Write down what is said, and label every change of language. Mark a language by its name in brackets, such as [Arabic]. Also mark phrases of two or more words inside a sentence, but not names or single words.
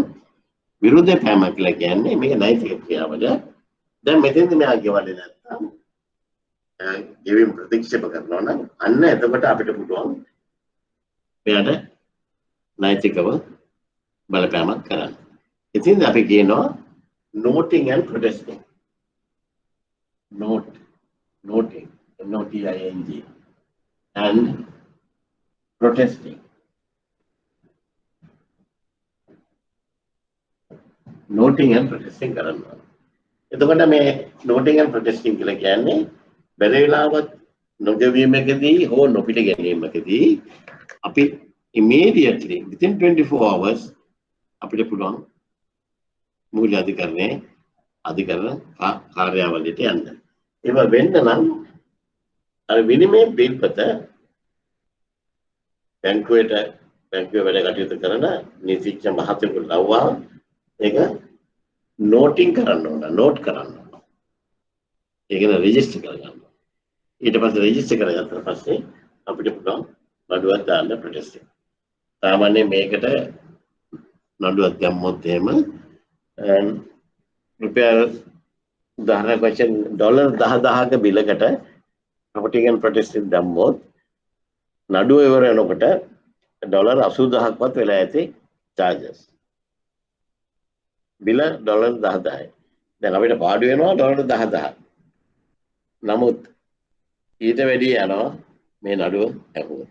[Sinhala] විරෝධය පෑම කියලා කියන්නේ මේක නෛතික ක්‍රියාවලිය. දැන් මෙතෙන්ද මෙයා ගෙවන්නේ නැත්තම් ගෙවීම ප්‍රතික්ෂේප කරනවා නම් අන්න එතකොට අපිට පුළුවන් මෙයාට නෛතිකව බලපෑමක් කරන්න. ඉතින් අපි කියනවා [English] noting and protesting. Noting NOTING and protesting. Noting and protesting කරනවා. [Sinhala] එතකොට මේ [English] noting and protesting [Sinhala] කියලා කියන්නේ බැරි වෙලාවත් නොගෙවීමකදී හෝ නොපිළිගැනීමකදී අපි [English] immediately within 24 hours [Sinhala] අපිට පුළුවන් මූල්‍ය අධිකරණ කාර්යාවලියට යන්න. ඒව වෙන්න නම් අර විනිමය බිල්පත බැංකුවේ වැඩ කටයුතු කරන නීතිඥ මහතුරු ලව්වා ඒක නෝටින් කරන්න ඕන, නෝට් කරන්න ඕන. ඒක න රෙජිස්ටර් කරගන්න. ඊට පස්සේ රෙජිස්ටර් කරගත්තා පස්සේ අපිට පුළුවන් නඩුවක් දාන්න ප්‍රොටෙස්ට් එක. සාමාන්‍යයෙන් මේකට නඩුවක් දැම්මොත් එහෙම රුපියල් උදාහරණයක් වශයෙන් ඩොලර් 10000ක බිලකට [English] property and protest [Sinhala] දැම්මොත් නඩුව ඉවර වෙනකොට ඩොලර් 80000ක්වත් වෙලා ඇති charges. බිල ඩොලර් 10000යි. දැන් අපිට පාඩු වෙනවා ඩොලර් 10000. නමුත් ඊට වැඩි යනවා මේ නඩුව ඇහුවොත්.